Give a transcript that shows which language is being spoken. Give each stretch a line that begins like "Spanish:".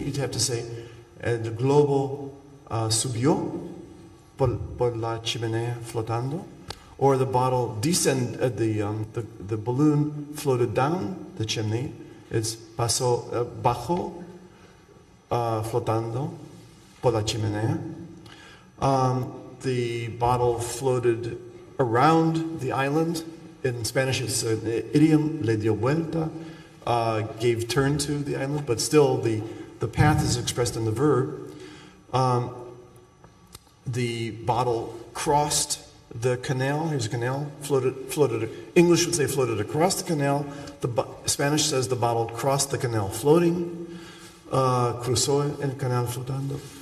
English: You'd have to say,
Spanish: el globo subió por la chimenea flotando.
English: Or the bottle the balloon floated down the chimney.
Spanish: It's pasó bajo flotando por la chimenea.
English: The bottle floated around the island. In Spanish, it's an idiom,
Spanish: le dio vuelta,
English: gave turn to the island, but still the path is expressed in the verb. The bottle crossed the canal. Here's a canal. Floated. English would say floated across the canal. Spanish says the bottle crossed the canal floating.
Spanish: Cruzó el canal flotando.